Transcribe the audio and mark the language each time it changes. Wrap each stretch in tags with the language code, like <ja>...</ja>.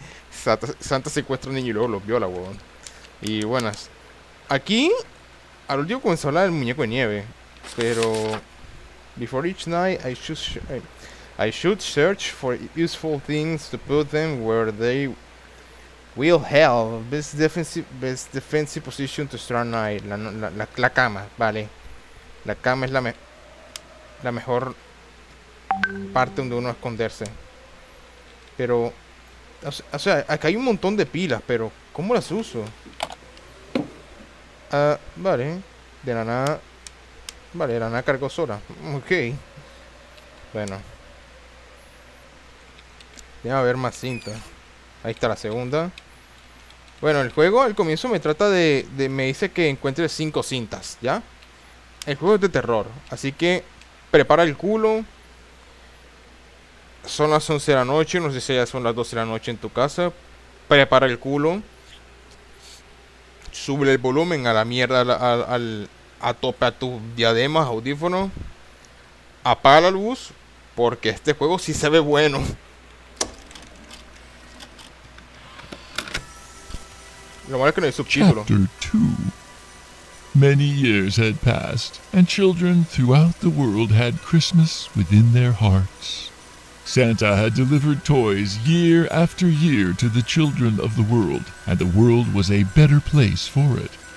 <es>Santa secuestra a un niño y luego los viola, huevón. Y buenas. Aquí, al último comenzó a hablar del muñeco de nieve. Pero...</es> <en>Before each night, I should search for useful things to put them where they will have best defensive position to start night.</en> <es>La cama, vale. La cama es la mejor parte donde uno esconderse. Pero, o sea, acá hay un montón de pilas, pero ¿cómo las uso? Vale, de la nada. Vale, la nada cargó sola. Ok. Bueno. Debe haber más cinta. Ahí está la segunda. Bueno, el juego al comienzo me trata me dice que encuentre 5 cintas, ¿ya? El juego es de terror. Así que prepara el culo. Son las 11 de la noche. No sé si ya son las 12 de la noche en tu casa. Prepara el culo. Sube el volumen a la mierda a tope a tus diademas, audífonos. Apaga la luz, porque este juego sí se ve bueno. Lo malo es que no hay subtítulos.</es> <en>Chapter 2. Many years had passed, and children throughout the world had Christmas within their hearts. Santa had delivered toys year after year to the children of the world, and the world was a better place for it.</en>